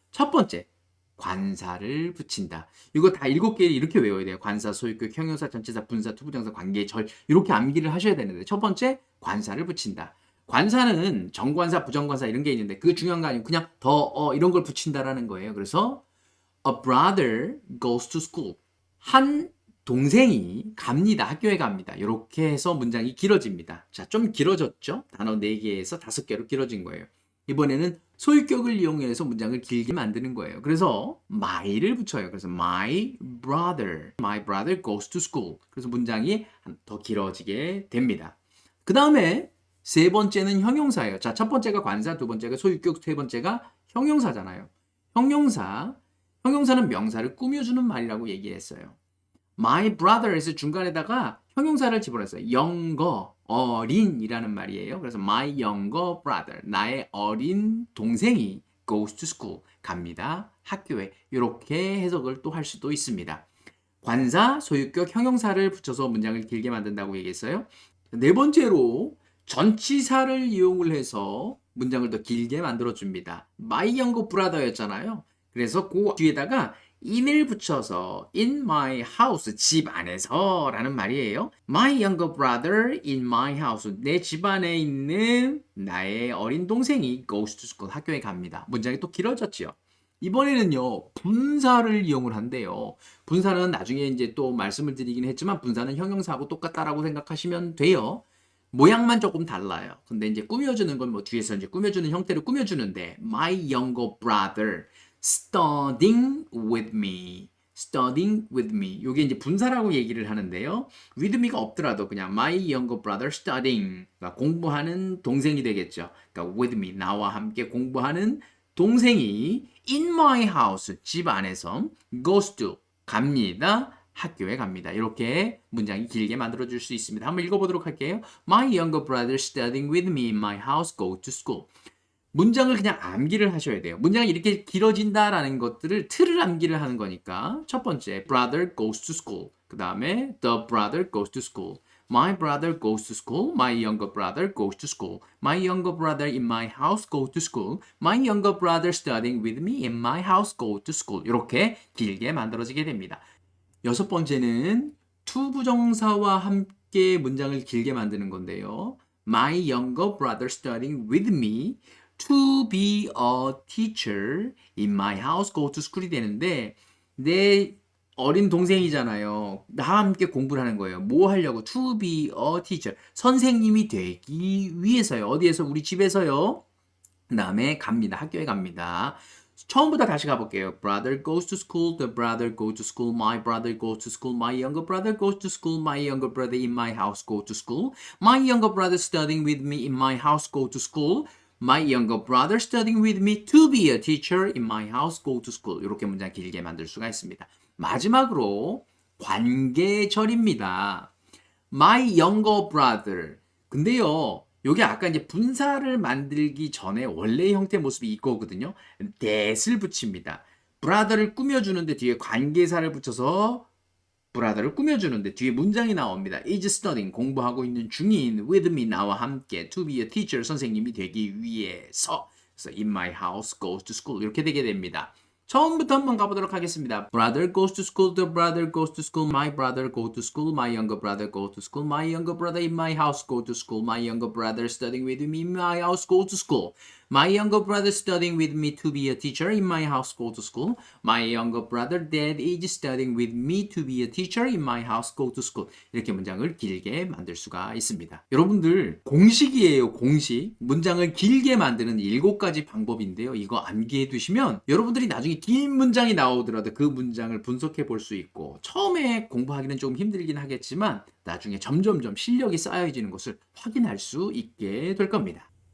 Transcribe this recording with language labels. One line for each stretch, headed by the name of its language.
Korean: 첫 번째, 관사를 붙인다. 이거 다 7개 이렇게 외워야 돼요. 관사, 소유격, 형용사, 전치사, 분사, 투부정사, 관계, 절 이렇게 암기를 하셔야 되는데 첫 번째, 관사를 붙인다. 관사는 정관사, 부정관사 이런 게 있는데 그게 중요한 거 아니고 그냥 이런 걸 붙인다라는 거예요.
English: 그래서 a brother goes to school.
Korean: 한 동생이 갑니다. 학교에 갑니다. 이렇게 해서 문장이 길어집니다. 자, 좀 길어졌죠? 단어 4개에서 5개로 길어진 거예요. 이번에는 소유격을 이용해서 문장을 길게 만드는 거예요. 그래서 my를 붙여요.
English: 그래서 my brother goes to school.
Korean: 그래서 문장이 더 길어지게 됩니다. 그 다음에 세 번째는 형용사예요. 자, 첫 번째가 관사, 두 번째가 소유격, 세 번째가 형용사잖아요. 형용사는 명사를 꾸며주는 말이라고 얘기했어요. My brother에서 중간에다가 형용사를 집어넣었어요. younger, 어린이라는 말이에요. 그래서
English: my younger brother,
Korean: 나의 어린 동생이 goes to school. 갑니다. 학교에. 이렇게 해석을 또 할 수도 있습니다. 관사, 소유격, 형용사를 붙여서 문장을 길게 만든다고 얘기했어요. 네 번째로 전치사를 이용을 해서 문장을 더 길게 만들어줍니다. My younger brother였잖아요. 그래서 그 뒤에다가 in을 붙여서 in my house, 집 안에서 라는 말이에요.
English: My younger brother in my house.
Korean: 내 집 안에 있는 나의 어린 동생이 goes to school. 학교에 갑니다. 문장이 또 길어졌죠. 이번에는요, 분사를 이용을 한대요. 분사는 나중에 이제 또 말씀을 드리긴 했지만 분사는 형용사하고 똑같다라고 생각하시면 돼요. 모양만 조금 달라요. 근데 이제 꾸며주는 건 뭐 뒤에서 이제 꾸며주는 형태로 꾸며주는데
English: My younger brother studying with me. studying with me.
Korean: 이게 이제 분사라고 얘기를 하는데요.
English: with me가 없더라도 그냥 my younger brother studying.
Korean: 그러니까 공부하는 동생이 되겠죠.
English: 그러니까 with me.
Korean: 나와 함께 공부하는 동생이 in my house. 집 안에서 goes to. 갑니다. 학교에 갑니다. 이렇게 문장이 길게 만들어줄 수 있습니다. 한번 읽어보도록 할게요.
English: My younger brother studying with me in my house go to school.
Korean: 문장을 그냥 암기를 하셔야 돼요. 문장이 이렇게 길어진다라는 것들을 틀을 암기를 하는 거니까 첫 번째 brother goes to school.
English: 그 다음에 the brother goes to school. My brother goes to school. My younger brother goes to school. My younger brother in my house go to school. My younger brother studying with me in my house go to school.
Korean: 이렇게 길게 만들어지게 됩니다. 여섯 번째는 to 부정사와 함께 문장을 길게 만드는 건데요.
English: My younger brother studying with me to be a teacher in my house go to school이 되는데
Korean: 내 어린 동생이잖아요. 나와 함께 공부를 하는 거예요.
English: 뭐 하려고? To be a teacher.
Korean: 선생님이 되기 위해서요. 어디에서? 우리 집에서요. 그 다음에 갑니다. 학교에 갑니다. 처음부터 다시 가볼게요.
English: Brother goes to school. The brother goes to school. My brother goes to school. My younger brother goes to school. My younger brother in my house go to school. My younger brother studying with me in my house go to school. My younger brother studying with me to be a teacher in my house go to school.
Korean: 이렇게 문장 길게 만들 수가 있습니다. 마지막으로 관계절입니다.
English: My younger brother. 근데요.
Korean: 요게 아까 이제 분사를 만들기 전에 원래의 형태 모습이 이거거든요. that을 붙입니다. brother를 꾸며주는데 뒤에 관계사를 붙여서 brother를 꾸며주는데 뒤에 문장이 나옵니다.
English: is studying,
Korean: 공부하고 있는 중인,
English: with me, 나와 함께, to be a teacher, 선생님이 되기 위해서. 그래서 in my house goes to school 이렇게 되게 됩니다.
Korean: 처음부터 한번 가보도록 하겠습니다.
English: Brother goes to school, the brother goes to school, my brother go to school, my younger brother go to school, my younger brother in my house go to school, my younger brother studying with me in my house go to school, my younger brother studying with me to be a teacher in my house go to school, my younger brother dad is studying with me to be a teacher in my house go to school.
Korean: 이렇게 문장을 길게 만들 수가 있습니다. 여러분들 공식이에요. 공식. 문장을 길게 만드는 7가지 방법인데요. 이거 암기해 두시면 여러분들이 나중에 긴 문장이 나오더라도 그 문장을 분석해 볼 수 있고 처음에 공부하기는 좀 힘들긴 하겠지만 나중에 점점점 실력이 쌓여지는 것을 확인할 수 있게 될 겁니다.